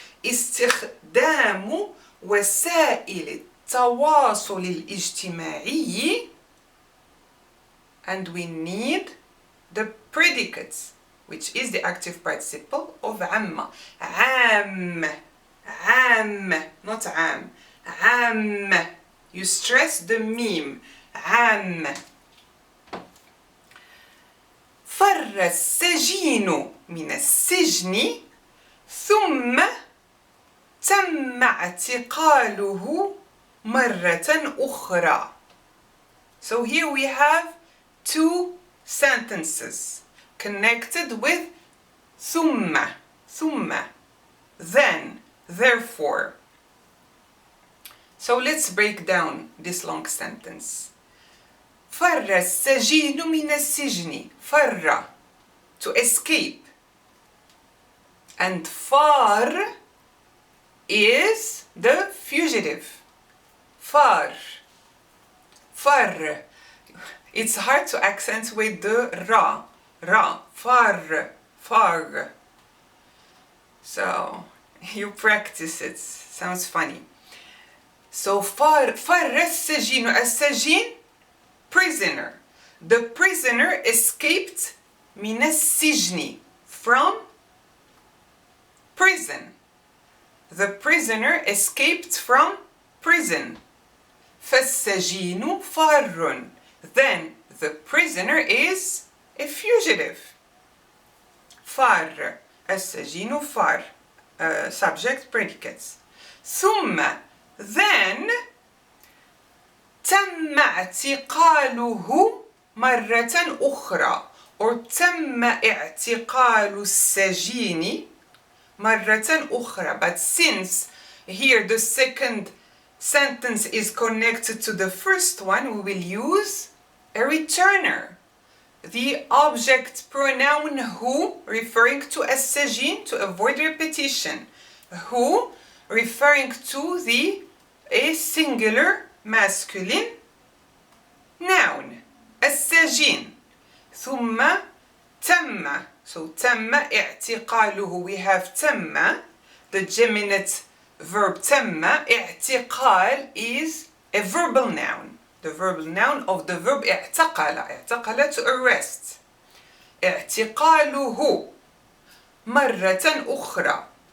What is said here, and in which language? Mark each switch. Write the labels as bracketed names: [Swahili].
[Arabic] استخدام وسائل التواصل الاجتماعي, [English] and we need the predicates, which is the active participle of عم. [Arabic] عام. عام, not عام. عام. [English] You stress the meme. عام. [Arabic] فر السجين من السجن ثم تم اعتقاله مرة أخرى. [English] So here we have two sentences connected with ثم, then, therefore. So let's break down this long sentence. [Arabic] فر السجين من السجن. [English] فر, to escape. And فار is the fugitive. [Arabic] فار. فر. [English] It's hard to accentuate the ra. Ra. Far. Far. So you practice it. Sounds funny. [Arabic] So فر السجين. [English] السجين, prisoner. The prisoner escaped [Arabic] من السجن, [English] from prison. The prisoner escaped from prison. [Arabic] فالسجين فار. [English] Then the prisoner is a fugitive. [Arabic] فار. السجين فار. Subject, predicates. ثم, then, تم اعتقاله مرة أخرى, or تم اعتقال السجين مرة أخرى. [English] But since here the second sentence is connected to the first one, we will use a returner. The object pronoun who, referring to السجين to avoid repetition. Who, referring to a singular masculine noun. السجين. [Arabic] ثم تم. So تم اعتقاله. [English] We have تم, the geminate verb تم. اعتقال is a verbal noun. The verbal noun of the verb اعتقل. اعتقل, to arrest. [Arabic] اعتقاله مرة أخرى.